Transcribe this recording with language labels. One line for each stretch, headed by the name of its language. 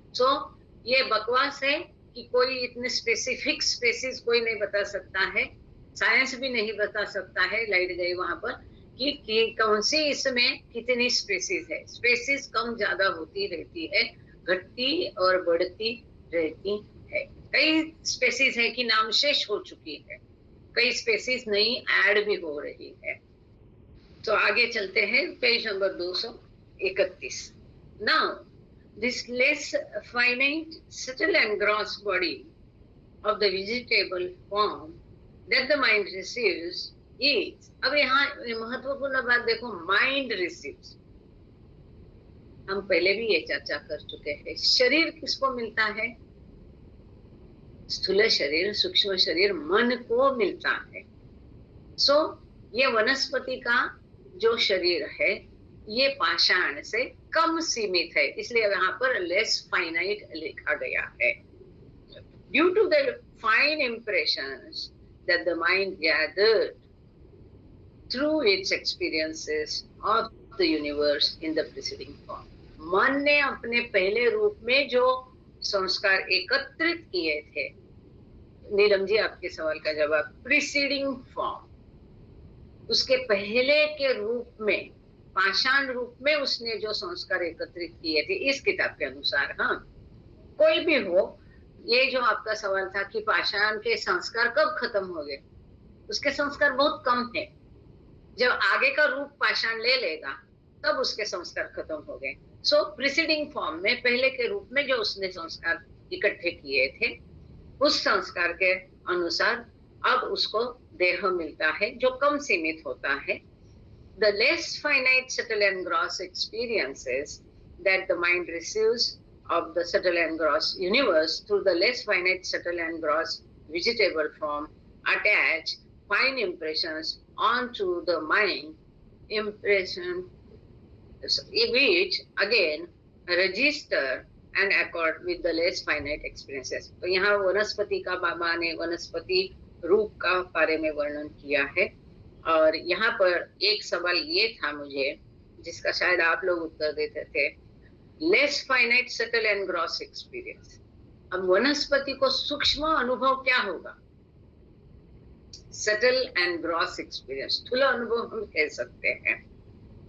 Hindi: सो ये बकवास है कि कोई इतने स्पेसिफिक स्पेसीज कोई नहीं बता सकता है, साइंस भी नहीं बता सकता है, लाइट गई वहां पर, कि कौन सी इसमें कितनी स्पेसीज है। स्पेसीज कम ज्यादा होती रहती है, घटती और बढ़ती रहती है। कई स्पेसीज है कि नामशेष हो चुकी है, कई स्पेसीज नई ऐड भी हो रही है। तो आगे चलते हैं, page number 231।
English: now this less finite subtle and gross body of the vegetable form that the mind receives is,
Hindi: अब यहाँ महत्वपूर्ण बात देखो,
English: Mind receives.
Hindi: हम पहले भी ये चर्चा कर चुके हैं। शरीर किसको मिलता है? स्थूल शरीर, सूक्ष्म शरीर मन को मिलता है। सो ये वनस्पति का जो शरीर है ये पाषाण से कम सीमित है, इसलिए यहाँ पर लेस फाइनाइट लिखा गया है।
English: Due to the fine impressions that the mind gathered through its experiences of the universe in the preceding form.
Hindi: मन ने अपने पहले रूप में जो संस्कार एकत्रित किए थे, नीलम जी आपके सवाल का जवाब, प्रीसीडिंग फॉर्म, उसके पहले के रूप में, पाषाण रूप में उसने जो संस्कार एकत्रित किए थे इस किताब के अनुसार। हाँ, कोई भी हो, ये जो आपका सवाल था कि पाषाण के संस्कार कब खत्म हो गए, उसके संस्कार बहुत कम है। जब आगे का रूप पाषाण ले लेगा तब उसके संस्कार खत्म हो गए। सो प्रीसीडिंग फॉर्म में, पहले के रूप में जो उसने संस्कार इकट्ठे किए थे, उस संस्कार के अनुसार अब उसको देह मिलता है जो कम सीमित होता है।
English: The less finite, subtle and gross experiences that the mind receives of the subtle and gross universe through the less finite, subtle and gross vegetable form attach fine impressions onto the mind, impression which again register and accord with the less finite experiences.
Hindi: तो यहाँ वनस्पति का बाबा ने वनस्पति रूप का बारे में वर्णन किया है। और यहाँ पर एक सवाल ये था मुझे, जिसका शायद आप लोग उत्तर देते थे,
English: Less finite, subtle and gross experience.
Hindi: अब वनस्पति को सूक्ष्म अनुभव क्या होगा?
English: subtle and gross experience,
Hindi: स्थूल अनुभव हम कह सकते हैं।